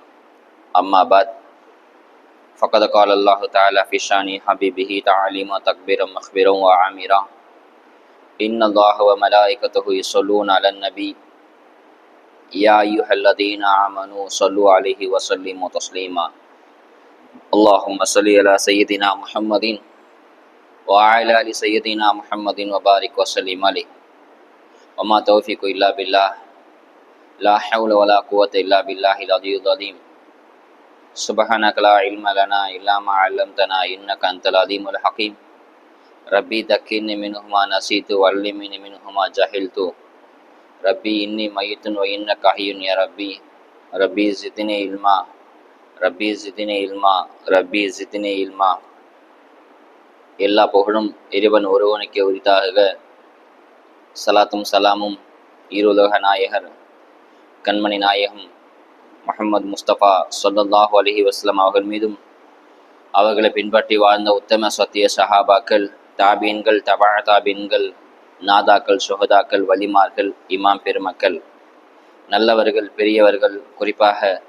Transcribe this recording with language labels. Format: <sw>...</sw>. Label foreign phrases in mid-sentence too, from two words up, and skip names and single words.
<ar>أما بعد، فقد قال الله تعالى في شأن حبيبه تعليما تكبيرا مكبرا وآمرا. إن الله وملائكته يصلون على النبي يا أيها الذين آمنوا صلوا عليه وسلموا تسليما. اللهم صل على سيدنا محمد وعلى آل سيدنا محمد وبارك وسلم عليه. وما توفيق إلا بالله لا حول ولا قوة إلا بالله العلي العظيم. سبحانك لا علم لنا إلا ما علمتنا إنك أنت العليم الحكيم. ربي ذكرني منه ما نسيت وعلمني منه ما جهلت. ربي إني ميت وإنك حي يا ربي. ربي زدني علما ربي زدني علما ربي زدني علما.</ar> <ta>எல்லா புகழும் இறைவன் ஒருவனுக்கு உரித்தாக. சலாத்தும் சலாமும் ஈருலக நாயகர் கண்மணி நாயகம் முஹம்மது முஸ்தபா</ta> <ar>صلى الله عليه وسلم</ar> <ta>அவர்கள் மீதும், அவர்களை பின்பற்றி வாழ்ந்த உத்தம சத்திய சஹாபாக்கள், தாபீன்கள், தபா தாபீன்கள், நாதாக்கள், சுஹதாக்கள், வலிமார்கள், இமாம் பெருமக்கள், நல்லவர்கள், பெரியவர்கள், குறிப்பாக</ta>